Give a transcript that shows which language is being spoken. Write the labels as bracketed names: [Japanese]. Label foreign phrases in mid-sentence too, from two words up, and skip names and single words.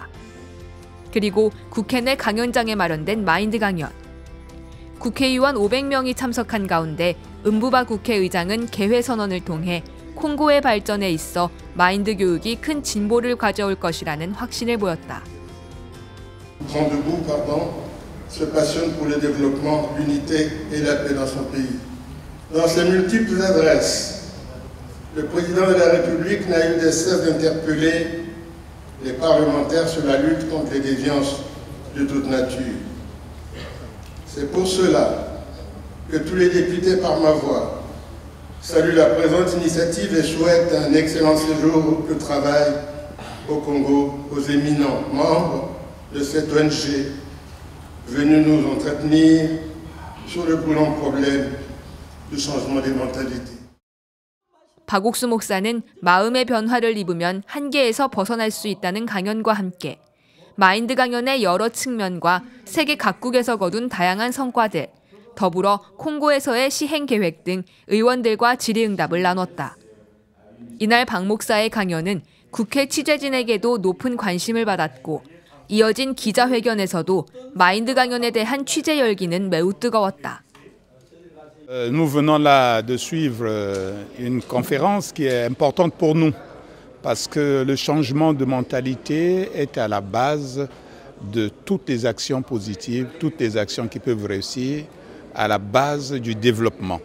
[Korean] 그리고 국회 내 강연장에 마련된 마인드 강연. 국회의원 500명이 참석한 가운데 은부바 국회의장은 개회 선언을 통해 콩고의 발전에 있어 마인드 교육이 큰 진보를 가져올 것이라는 확신을 보였다. [French] Prend debout, se passionne pour le développement, l'unité et la paix dans son pays. Dans ses multiples adresses, le président de la République n'a eu de cesse d'interpeller les parlementaires sur la lutte contre les déviances de toute nature. C'est pour cela que tous les députés, par ma voix, saluent la présente initiative et souhaitent un excellent séjour de travail au Congo aux éminents membres de cette ONG venus nous entretenir sur le brûlant problème du changement des mentalités. [Korean] 박옥수 목사는 마음의 변화를 입으면 한계에서 벗어날 수 있다는 강연과 함께 마인드 강연의 여러 측면과 세계 각국에서 거둔 다양한 성과들, 더불어 콩고에서의 시행 계획 등 의원들과 질의응답을 나눴다. 이날 박 목사의 강연은 국회 취재진에게도 높은 관심을 받았고 이어진 기자회견에서도 마인드 강연에 대한 취재 열기는 매우 뜨거웠다. [French] Nous venons là de suivre une conférence qui est importante pour nous parce que le changement de mentalité est à la base de toutes les actions positives, toutes les actions qui peuvent réussir, à la base du développement.